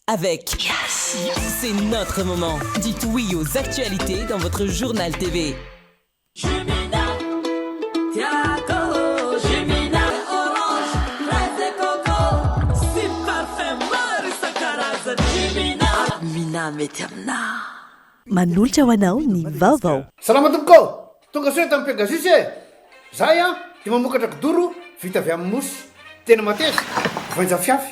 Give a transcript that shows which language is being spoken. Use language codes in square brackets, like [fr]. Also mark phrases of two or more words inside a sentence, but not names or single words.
[fr] avec Yes. C'est notre moment. Dites oui aux actualités dans votre journal TV. [mg] Jumina, Tiago, Jumina, [fr] orange, fraise et coco, [mg] si parfum maro isan-karazany. Jumina, Mina meterna. Manolotra ho anao ny vaovao. Salama tompoko, tonga soe tamin'ny Pegasus e. Zahay dia mamokatra kidoro vita avy amin'ny mosy. Tena mateza, voanja fiafy.